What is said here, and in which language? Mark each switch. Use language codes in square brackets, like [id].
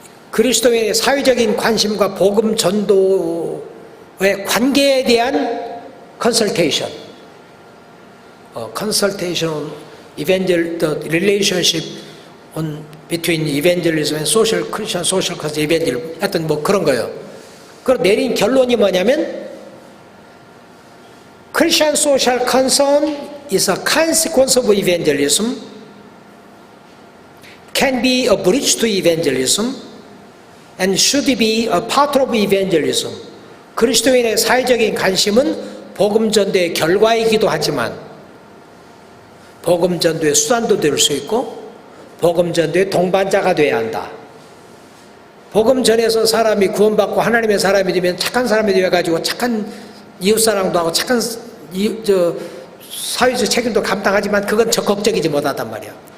[ko] 그리스도인의 사회적인 관심과 복음 전도의 관계에 대한 컨설테이션, 컨설테이션, [en] evangel, the relationship on between evangelism and social Christian social cause evangelism, [ko] 하여튼 뭐 그런 거예요. 그리고 내린 결론이 뭐냐면 [en] Christian social concern is a consequence of evangelism, can be a bridge to evangelism, and should be a part of evangelism. [ko] 그리스도인의 사회적인 관심은 복음 전도의 결과이기도 하지만 복음 전도의 수단도 될 수 있고 복음 전도의 동반자가 돼야 한다. 복음 전에서 사람이 구원받고 하나님의 사람이 되면 착한 사람이 되어가지고 착한 이웃사랑도 하고 착한 사회적 책임도 감당하지만 그건 적극적이지 못하단 말이야.